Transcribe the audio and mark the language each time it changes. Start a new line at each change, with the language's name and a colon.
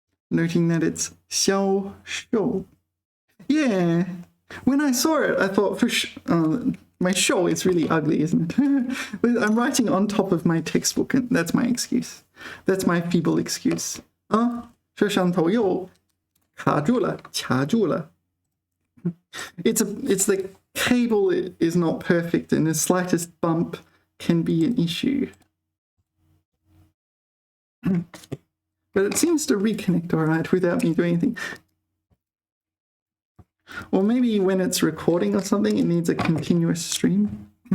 English: Noting that it's 销售. Yeah. When I saw it, I thought, my show is really ugly, isn't it? I'm writing on top of my textbook, and that's my excuse. That's my feeble excuse.
Chinese: 摄像头又卡住了, 卡住了.
English: It's the cable is not perfect, and the slightest bump can be an issue. But it seems to reconnect all right without me doing anything. Or maybe when it's recording or something, it needs a continuous stream.